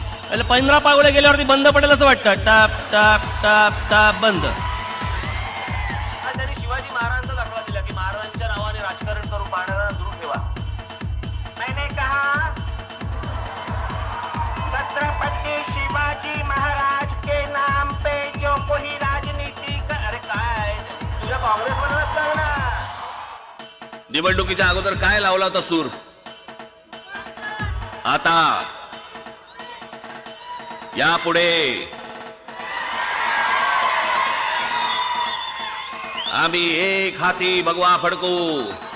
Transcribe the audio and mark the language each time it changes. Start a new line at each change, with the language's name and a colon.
Marathi: याला 15 पावले गेल्यावरती बंद पडेल असं वाटतं. टाप टाप टाप टाप बंद. त्यांनी शिवाजी महाराजांचा दाखला दिला की महाराजांच्या नावाने राजकारण करून पाहणारा दूर ठेवा.
Hindi: मैंने कहा छत्रपति शिवाजी महाराज के नाम पे जो कोई राजनीति कर.
Marathi: अरे काय तुझ्या काँग्रेस मधूनच सांग ना. निवडणुकीच्या अगोदर काय लावला होता सूर? आता यापुढे आम्ही एक हाती भगवा फडकू.